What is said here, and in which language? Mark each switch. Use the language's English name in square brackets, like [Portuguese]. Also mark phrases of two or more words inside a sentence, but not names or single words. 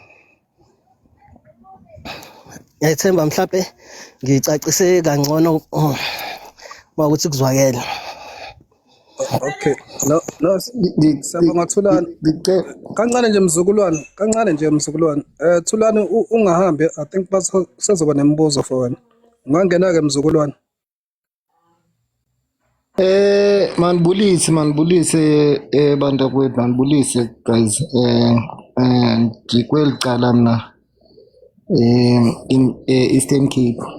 [Zulu] Ngiyethemba mhlawumbe ngicacise kangcono mawukuthi kuzwakela. Okay. No siyabonga Thulani. Kancane nje mzukulwane. Thulani ungahambi, [English] I think [Zulu] basezoba nemibuzo for wena. Ungangena ke mzukulwane. [Xhosa] Manibulise bantu kwethu, manibulise guys. [Zulu] Ngikweli cala mina in Eastern Cape.